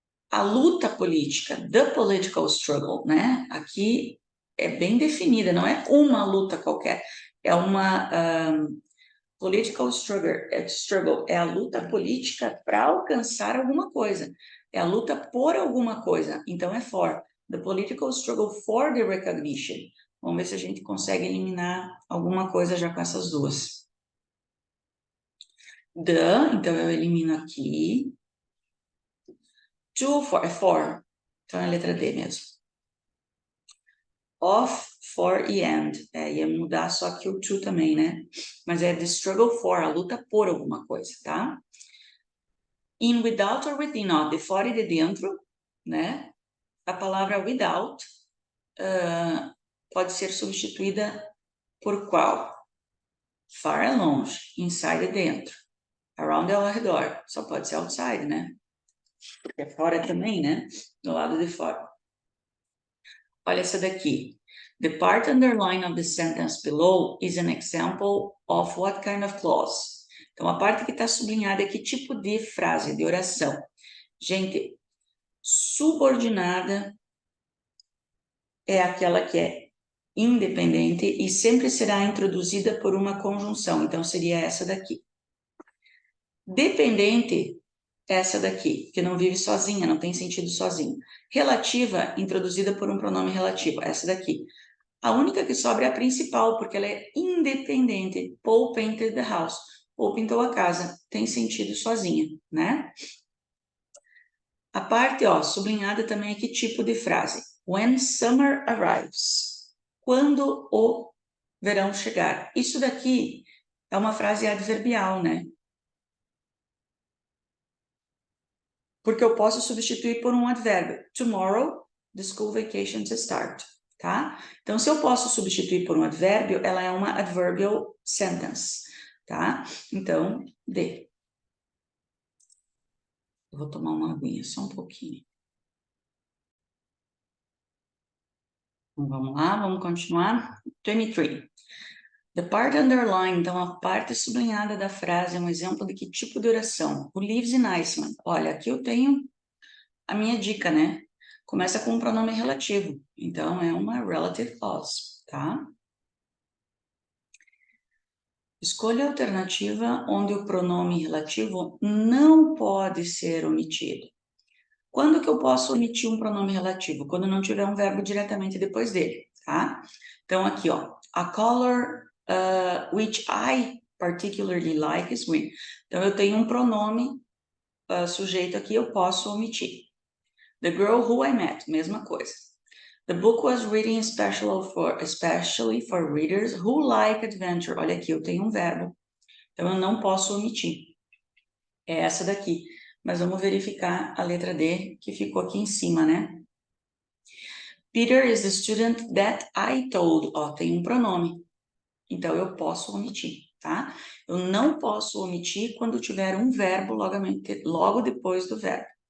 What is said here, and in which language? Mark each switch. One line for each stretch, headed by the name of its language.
Portuguese: A luta política,
English: the political struggle,
Portuguese: né? Aqui é bem definida, não é uma luta qualquer, é uma
English: political struggle,
Portuguese: é a luta política para alcançar alguma coisa, é a luta por alguma coisa, então é for.
English: The political struggle for the recognition.
Portuguese: Vamos ver se a gente consegue eliminar alguma coisa já com essas duas. The, então eu elimino aqui. To, for, é for. Então é a letra D mesmo. Of, for e and. Ia mudar só aqui o to também, né? Mas é
English: the struggle for,
Portuguese: a luta por alguma coisa, tá?
English: In, without or within,
Portuguese: ó, de fora e de dentro, né? A palavra without pode ser substituída por qual? Far é longe, inside é dentro, around é ao redor, só pode ser outside, né? Porque é fora também, né? Do lado de fora. Olha essa daqui.
English: The part underlined of the sentence below is an example of what kind of clause?
Portuguese: Então, a parte que está sublinhada é que tipo de frase, de oração. Gente, subordinada é aquela que é independente e sempre será introduzida por uma conjunção. Então, seria essa daqui. Dependente, essa daqui, que não vive sozinha, não tem sentido sozinho. Relativa, introduzida por um pronome relativo, essa daqui. A única que sobra é a principal, porque ela é independente.
English: Paul painted the house.
Portuguese: Paul pintou a casa. Tem sentido sozinha, né? A parte, ó, sublinhada também é que tipo de frase.
English: When summer arrives.
Portuguese: Quando o verão chegar. Isso daqui é uma frase adverbial, né? Porque eu posso substituir por um advérbio.
English: Tomorrow, the school vacations start.
Portuguese: Tá? Então, se eu posso substituir por um advérbio, ela é uma
English: adverbial sentence,
Portuguese: tá? Então, D. Eu vou tomar uma aguinha, só um pouquinho. Então, vamos lá, vamos continuar. 23.
English: The part underlined,
Portuguese: então a parte sublinhada da frase é um exemplo de que tipo de oração?
English: Who lives in Iceland?
Portuguese: Olha, aqui eu tenho a minha dica, né? Começa com um pronome relativo, então é uma
English: relative clause,
Portuguese: tá? Escolha a alternativa onde o pronome relativo não pode ser omitido. Quando que eu posso omitir um pronome relativo? Quando não tiver um verbo diretamente depois dele, tá? Então, aqui, ó.
English: A color which I particularly like is green.
Portuguese: Então, eu tenho um pronome sujeito aqui, eu posso omitir.
English: The girl who I met,
Portuguese: mesma coisa.
English: The book was written especially for readers who like adventure.
Portuguese: Olha aqui, eu tenho um verbo. Então, eu não posso omitir. É essa daqui. Mas vamos verificar a letra D, que ficou aqui em cima, né?
English: Peter is the student that I told.
Portuguese: Ó, tem um pronome. Então, eu posso omitir, tá? Eu não posso omitir quando tiver um verbo logo depois do verbo.